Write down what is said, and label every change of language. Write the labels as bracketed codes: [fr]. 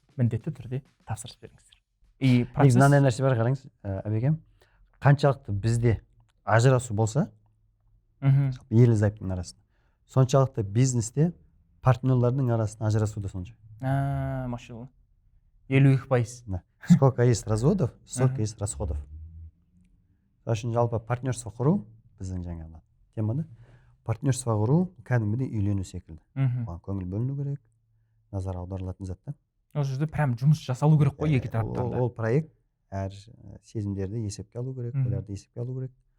[kk] Міндетті түрде тапсырыс беріңіздер. Мынандай нәрсе бар, қараңыз, әбекем. Қаншалықты бізде ажырасу болса, ерлі-зайыптың арасында, соншалықты бизнесте партнерлардың арасында ажырасу да сонша. Машалла. 52%. [ru] Сколько есть разводов, столько есть расходов. [kk] Үшін жалпы партнерство құру біздің жаңағы темада. Партнерство құру кәдімгідей үйлену секілді. Оған көңіл бөліну керек, назар аударылатын заттан. Ол жерде прям жұмыс жасалу керек қой екі тараптан да. Ол проект әр сезімдерді есепке алу керек, оларды есепке алу керек.